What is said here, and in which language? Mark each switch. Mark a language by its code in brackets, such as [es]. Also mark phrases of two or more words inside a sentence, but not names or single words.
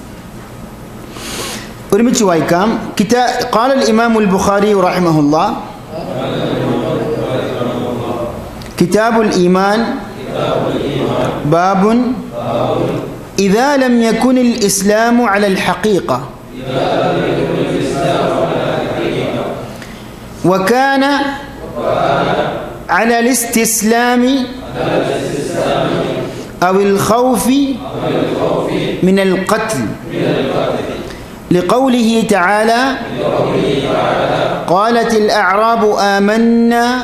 [ml] ഒരുമിച്ച് വായിക്കാം. [ar] قال الإمام البخاري رحمه الله كتاب الإيمان باب إذا لم يكن الإسلام على الحقيقة وكان على الاستسلام أو الخوف من القتل لقوله تعالى قالت الأعراب آمنا